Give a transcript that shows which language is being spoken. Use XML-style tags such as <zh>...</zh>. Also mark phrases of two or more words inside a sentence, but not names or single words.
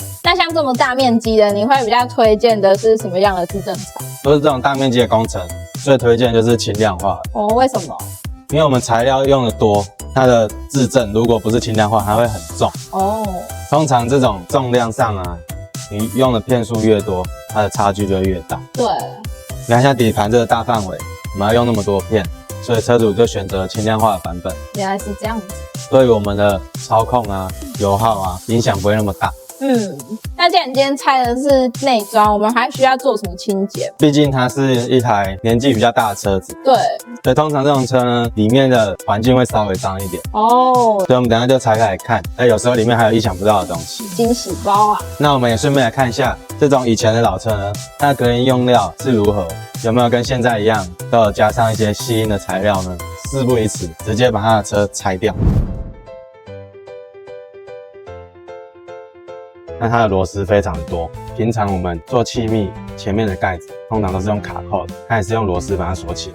<zh>那像這麼大面積的，你會比較推薦的是什麼樣的制震材？都是這種大面積的工程，最推薦就是轻量化哦。为什麼？因為我們材料用的多，它的制震如果不是轻量化，它會很重哦。通常這種重量上啊，你用的片數越多，它的差距就會越大。對，你看一下底盤這個大範圍，我們要用那麼多片，所以車主就選擇輕量化的版本。原來是這樣子。對於我們的操控啊、油耗啊，影響不會那麼大。那既然今天拆的是內裝，我們還需要做什麼清潔？畢竟它是一台年紀比較大的車子。對，所以通常這種車呢，裡面的環境會稍微髒一點。哦，所以我們等一下就拆開來看。那有時候裡面還有意想不到的東西，驚喜包啊！那我們也順便來看一下，這種以前的老車呢，它的隔音用料是如何？有沒有跟現在一樣，都有加上一些細音的材料呢？事不宜遲，直接把它的車拆掉。那它的螺絲非常多，平常我們做氣密前面的蓋子，通常都是用卡扣的，它也是用螺絲把它鎖起來。</zh>